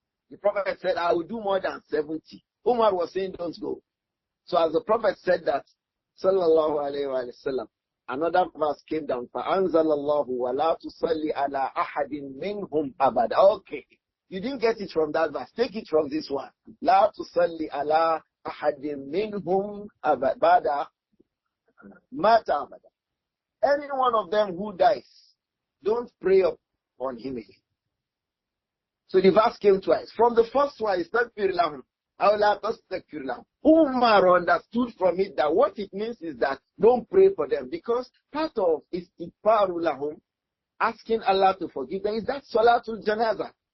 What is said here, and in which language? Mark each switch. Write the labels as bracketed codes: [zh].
[en] The Prophet said, I will do more than 70. Umar was saying, don't go. So as the Prophet said that, sallallahu alayhi wa sallam, another verse came down, [ar] فَأَنزَلَ اللَّهُ وَلَا تُصَلِّ عَلَىٰ أَحَدٍ مِّنْهُمْ أَبَدًا. [en] Okay, you didn't get it from that verse. Take it from this one. [ar] لَا تُصَلِّ عَلَىٰ أَحَدٍ مِّنْهُمْ أَبَدًا مَاتَ أَبَدًا. [en] Any one of them who dies, don't pray upon him again. So the verse came twice. From the first one, Istaghfir lahum. [ar] أو لا تستغفر لهم. [en] Umar understood from it that what it means is that don't pray for them, because part of istighfaru lahum, asking Allah to forgive them, is that Salatul Janazah.